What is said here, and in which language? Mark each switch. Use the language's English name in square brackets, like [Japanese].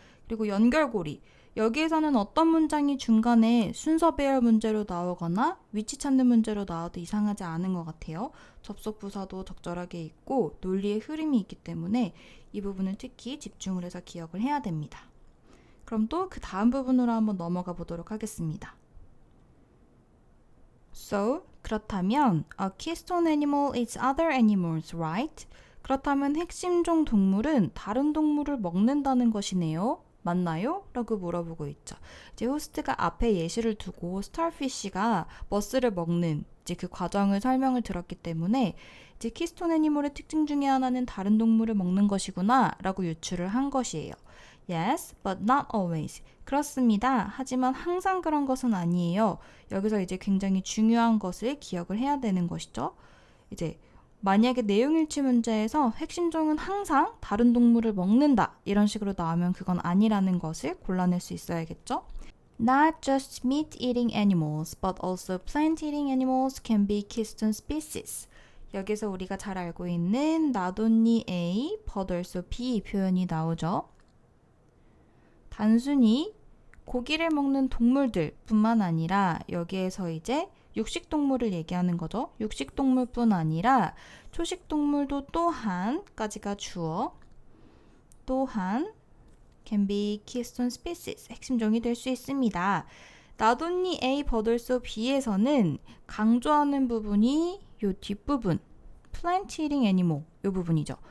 [Korean] 그리고 연결고리, 여기에서는 어떤 문장이 중간에 순서 배열 문제로 나오거나 위치 찾는 문제로 나와도 이상하지 않은 것 같아요. 접속 부사도 적절하게 있고 논리의 흐름이 있기 때문에 이 부분을 특히 집중을 해서 기억을 해야 됩니다. 그럼 또 그 다음 부분으로 한번 넘어가 보도록 하겠습니다. [English] So, 그렇다면 a keystone animal is other animals, right? [Korean] 그렇다면 핵심종 동물은 다른 동물을 먹는다는 것이네요. 맞나요? 라고 물어보고 있죠. 이제 호스트가 앞에 예시를 두고 스타피쉬가 머스를 먹는 이제 그 과정을 설명을 들었기 때문에 이제 키스톤 애니멀의 특징 중에 하나는 다른 동물을 먹는 것이구나 라고 유추를 한 것이에요. [English] Yes, but not always. [Korean] 그렇습니다. 하지만 항상 그런 것은 아니에요. 여기서 이제 굉장히 중요한 것을 기억을 해야 되는 것이죠. 이제 만약에 내용일치 문제에서 핵심종은 항상 다른 동물을 먹는다 이런 식으로 나오면 그건 아니라는 것을 골라낼 수 있어야겠죠. [English] Not just meat-eating animals, but also plant-eating animals can be keystone species. [Korean] 여기서 우리가 잘 알고 있는 [English] not only A, but also B [Korean] 표현이 나오죠. 단순히 고기를 먹는 동물들 뿐만 아니라 여기에서 이제 육식동물을 얘기하는 거죠. 육식동물뿐 아니라 초식동물도 또한까지가 주어 또한 [English] can be keystone species [Korean] 핵심종이 될 수 있습니다. Not only A but also B에서는 강조하는 부분이 요 뒷부분 [English] plant eating animal [Korean] 요 부분이죠.